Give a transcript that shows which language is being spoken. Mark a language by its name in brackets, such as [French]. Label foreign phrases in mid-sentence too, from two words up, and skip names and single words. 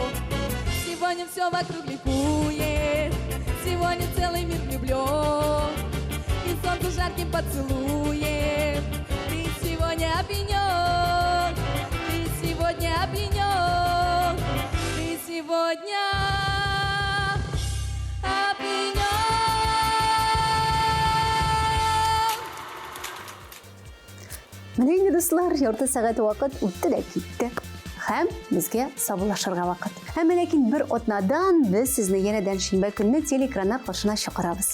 [Russian] Сегодня все вокруг ликует, сегодня целый мир влюблен, и солнцу жарким поцелуем ты сегодня опьянен, ты сегодня опьянен, ты сегодня опьянен. [Tatar] Менә инде дуслар, ярты сәгать вакыт үтте дә китте. Һәм безгә сабылашырга вакыт. Һәм ләкин бер атнадан без сезне янәдән шимбә көнне телекраннар каршына чакырабыз.